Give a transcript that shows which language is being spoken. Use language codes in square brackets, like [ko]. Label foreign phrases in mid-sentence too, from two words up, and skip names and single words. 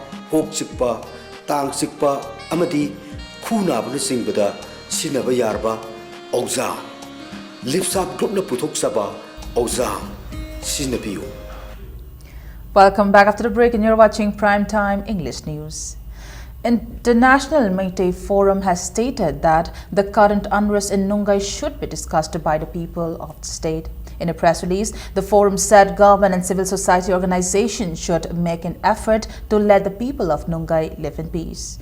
[mni] kok chikpa, tang chikpa, amadi khu naba na singbada sinaba yarba Ozam Lipsap group na puthok saba Ozam sinabiyo. [en] Welcome back after the break, and you're watching Primetime English News. International Meitei Forum has stated that the current unrest in Nungai should be discussed by the people of the state. In a press release, the forum said government and civil society organizations should make an effort to let the people of Nungai live in peace.